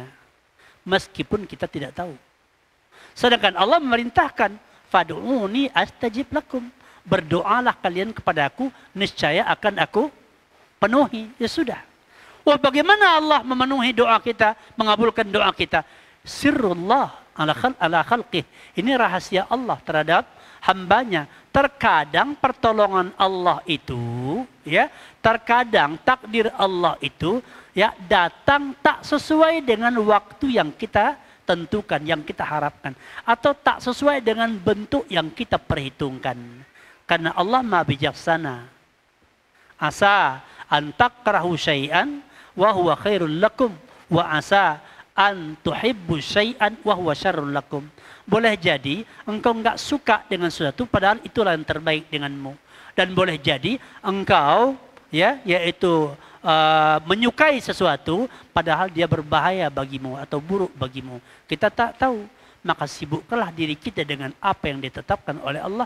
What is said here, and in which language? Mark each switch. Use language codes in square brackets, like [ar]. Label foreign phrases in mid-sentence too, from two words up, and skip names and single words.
[id] Meskipun kita tidak tahu. Sedangkan Allah memerintahkan, [ar] "ادعوني أستجب لكم." [id] Berdoalah kalian kepadaku, niscaya akan aku penuhi. Ya sudah. Wah, bagaimana Allah memenuhi doa kita, mengabulkan doa kita? [ar] سر الله على خلقه. [id] Ini rahasia Allah terhadap hambanya. Terkadang pertolongan Allah itu, ya, terkadang takdir Allah itu, ya, datang tak sesuai dengan waktu yang kita tentukan, yang kita harapkan, atau tak sesuai dengan bentuk yang kita perhitungkan. Karena Allah Maha bijaksana. [ar] عسى أن تكرهوا شيئا وهو خير لكم وعسى أن تحبوا شيئا وهو شر لكم. [id] Boleh jadi engkau enggak suka dengan sesuatu padahal itulah yang terbaik denganmu. Dan boleh jadi engkau, ya, yaitu menyukai sesuatu padahal dia berbahaya bagimu atau buruk bagimu. Kita tak tahu. Maka sibukkanlah diri kita dengan apa yang ditetapkan oleh Allah.